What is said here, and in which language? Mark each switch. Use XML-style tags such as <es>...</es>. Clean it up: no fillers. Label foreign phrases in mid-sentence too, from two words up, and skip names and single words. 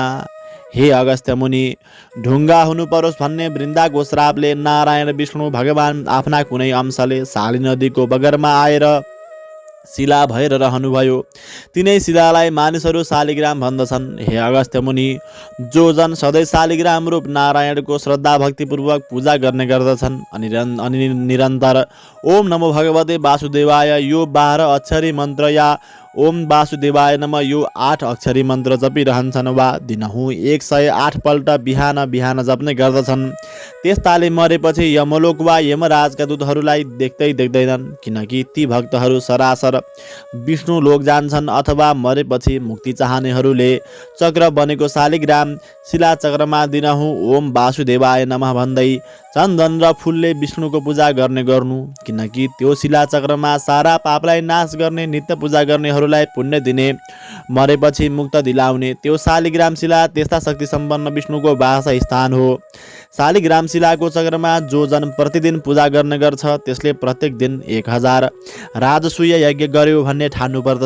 <ne>हे अगस्त्य मुनि, ढुङ्गा हुनु परोस् भन्ने वृन्दाको श्रापले नारायण विष्णु भगवान आफ्ना कुनै अंशले शाली नदीको बगरमा आएर शिला भएर रहनुभयो। तिनै शिलालाई मानिसहरू शालिग्राम भन्दछन्। हे अगस्त्य मुनि, जो जन सधैँ शालिग्राम रूप नारायणको श्रद्धा भक्तिपूर्वक पूजा गर्ने गर्दछन् अनि निरन्तर</ne> <sa>ओम नमो भगवते वासुदेवाय</sa> <ne>यो 12 अक्षरी मन्त्र या</ne> <sa>ओम वासुदेवाय नमः</sa> <ne>यो 8 अक्षरी मन्त्र जपिरहन्छन् वा दिनहुँ 108 पल्ट बिहान बिहान जप्ने गर्दछन्, त्यस्ताले मरेपछि यमलोक वा यमराजका दूतहरूलाई देख्दैनन्, किनकि ती भक्तहरू सरासर विष्णु लोक जान्छन्। अथवा मरेपछि मुक्ति चाहनेहरूले चक्र बनेको शालिग्राम शिला चक्रमा दिनहुँ</ne> <sa>ओम वासुदेवाय नमः</sa> <ne>भन्दै चन्दन र फुलले विष्णुको पूजा गर्नु, किनकि त्यो शिला चक्रमा सारा पापलाई नाश गर्ने, नित्य पूजा गर्नेहरूलाई पुण्य दिने, मरेपछि मुक्त दिलाउने त्यो शालिग्राम शिला त्यस्ता शक्ति सम्पन्न विष्णुको वास स्थान हो। शालिग्राम शिलाको चक्रमा जो जन प्रतिदिन पूजा गर्ने गर्छ त्यसले प्रत्येक दिन 1000 राजसूय यज्ञ गर्यो भन्ने ठान्नु पर्दछ।</ne>